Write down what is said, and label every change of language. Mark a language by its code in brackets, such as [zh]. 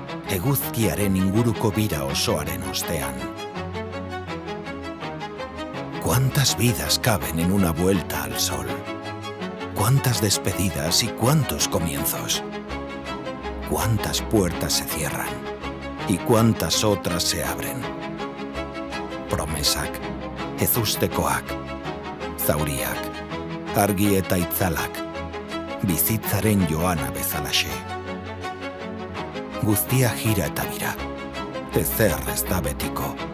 [eu] Eguzkiaren inguruko bira osoaren ostean. [es] ¿Cuántas vidas caben en una vuelta al sol? ¿Cuántas despedidas y cuántos comienzos? ¿Cuántas puertas se cierran y cuántas otras se abren? [eu] Promesak, ezustekoak, zauriak, argi eta itzalak, bizitzaren joana bezalaxe. Guztia gira eta bira, ezer ez da betiko.